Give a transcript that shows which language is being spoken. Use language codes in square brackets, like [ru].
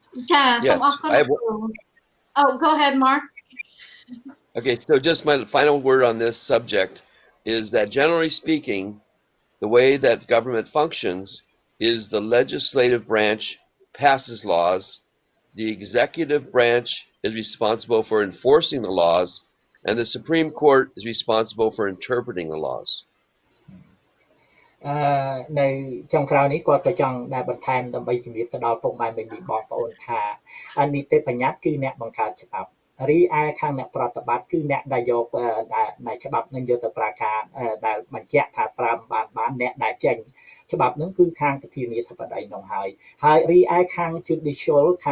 [km] ចាសូមអរគុណ [en] Oh go ahead Mark Okay, so just my final word on this subject is that generally speaking, the way that government functions is the legislative branch passes laws, the executive branch is responsible for enforcing the laws, and the Supreme Court is responsible for interpreting the laws. [km] នៅចុងក្រោយនេះគាត់ក៏ចង់ដែលបន្ថែមដើម្បីជំរាបទៅដល់ពុកម៉ែមីមីបងប្អូនថានីតិបញ្ញត្តិគឺអ្នកបង្កើតច្បាប់រីឯខាងអ្នកប្រតិបត្តិគឺអ្នកដែលយកដែលច្បាប់នឹងយកទៅប្រើការដែលបញ្ជាក់ថាប្រើបានអ្នកដែលចេញច្បាប់នឹងគឺខាងប្រធានាធិបតីនោះហើយរីឯខាង judicial